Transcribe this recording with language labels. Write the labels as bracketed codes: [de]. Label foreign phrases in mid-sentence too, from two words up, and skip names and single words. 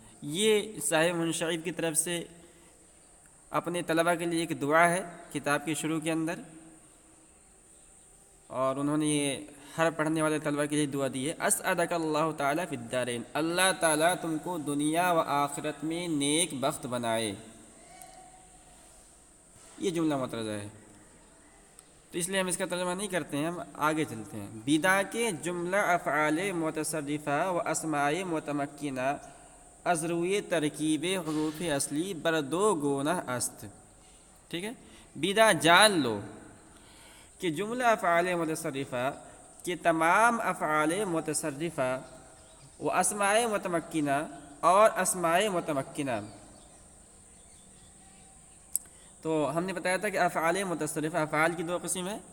[ur] یہ صاحب منشیب کی طرف سے اپنے طلبہ کے لیے ایک دعا ہے کتاب کے شروع کے اندر، اور انہوں نے یہ ہر پڑھنے والے طلبہ کے لیے دعا دی ہے [ar] اسعدک اللہ تعالی فی الدارین، [ur] اللہ تعالیٰ تم کو دنیا و آخرت میں نیک بخت بنائے. یہ جملہ معترضہ ہے، تو اس لیے ہم اس کا ترجمہ نہیں کرتے ہیں، ہم آگے چلتے ہیں. [fa] بدا کے جملہ افعال متصرفہ و اسماء متمکنہ از روی ترکیب حروف اصلی بر 2 گونہ است. [ur] ٹھیک ہے، بدا جان لو کہ جملہ افعال متصرفہ کہ تمام افعال متصرفہ و اسماء متمکنہ اور اسماء متمکنہ. تو ہم نے بتایا تھا کہ افعال متصرفہ افعال کی 2 قسم ہیں.